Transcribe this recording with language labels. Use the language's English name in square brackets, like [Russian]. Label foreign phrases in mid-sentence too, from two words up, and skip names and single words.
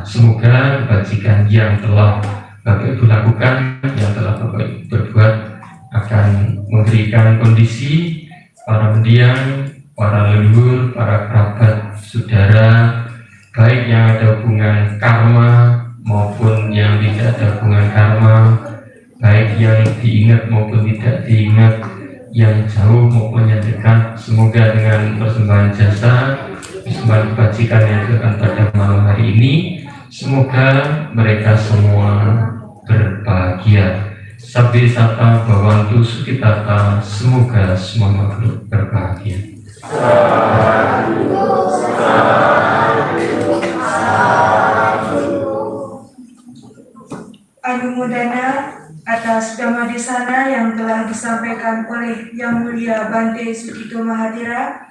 [Indonesian] Semoga kebajikan yang telah Bapak Ibu lakukan, yang telah Bapak Ibu berbuat, akan memberikan kondisi para mendiang, para leluhur, para kerabat, saudara, baik yang ada hubungan karma maupun yang tidak ada hubungan karma, baik yang diingat maupun tidak diingat, yang jauh maupun yang dekat. Semoga dengan persembahan jasa, persembahan kebajikan yang dilakukan pada malam hari ini, semoga mereka semua berbahagia. [Pali] Sabdi sata bawantu sukitata, [Indonesian] semoga semua makhluk berbahagia. Anumodana atas Dhamma Desana yang telah disampaikan oleh Yang Mulia Bante Sudito Mahathira.